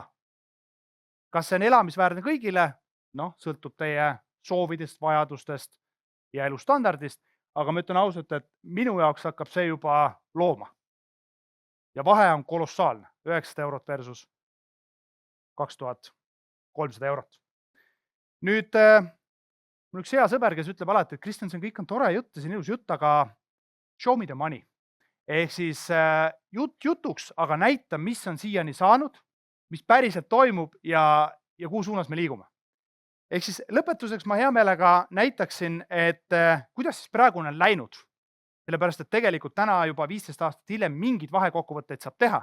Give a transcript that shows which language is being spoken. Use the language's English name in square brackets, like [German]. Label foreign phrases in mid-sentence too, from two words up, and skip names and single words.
[Estonian] Kas see on elamisväärne kõigile? Sõltub teie soovidest, vajadustest ja elustandardist, aga ma ütlen ausalt, et minu jaoks hakkab see juba looma. Ja vahe on kolossaalne, 900 eurot versus 2300 eurot. Nüüd, mul üks hea sõber, kes ütleb alati, et Kristjan, see kõik on tore jutt ja see on ilus jutt, aga [English] show me the money. [Estonian] Ehk siis jutuks, aga näita, mis on siiani saanud, mis päriselt toimub ja kuhu suunas me liigume. Ehk siis lõpetuseks ma hea meelega näitaksin, et kuidas siis praegu on läinud. Sellepärast, et tegelikult täna juba 15 aastat hiljem mingid vahekokkuvõtteid saab teha.